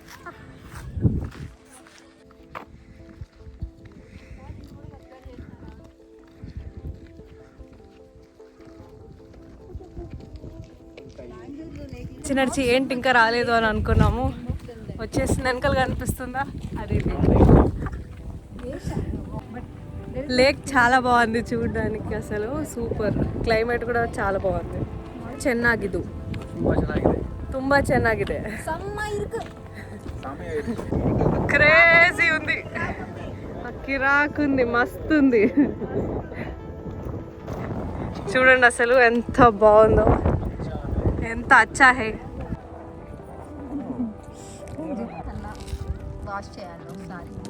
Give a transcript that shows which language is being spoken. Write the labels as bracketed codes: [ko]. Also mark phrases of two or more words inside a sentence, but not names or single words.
[te] నడిచి ఏంటి ఇంకా రాలేదు అని అనుకున్నాము, వచ్చేసింది. వెనకాల కనిపిస్తుందా అది లేక్. చాలా బాగుంది చూడడానికి, అసలు సూపర్. క్లైమేట్ కూడా చాలా బాగుంది. [kn] ಚೆನ್ನಾಗಿದ್ದು, ತುಂಬಾ ಚೆನ್ನಾಗಿದೆ. [te] క్రేజీ ఉంది, కిరాకుంది, మస్తు ఉంది. చూడండి అసలు ఎంత బాగుందో, ఎంత [hi] अच्छा है. [te] వాష్ చేయాలి ఒకసారి.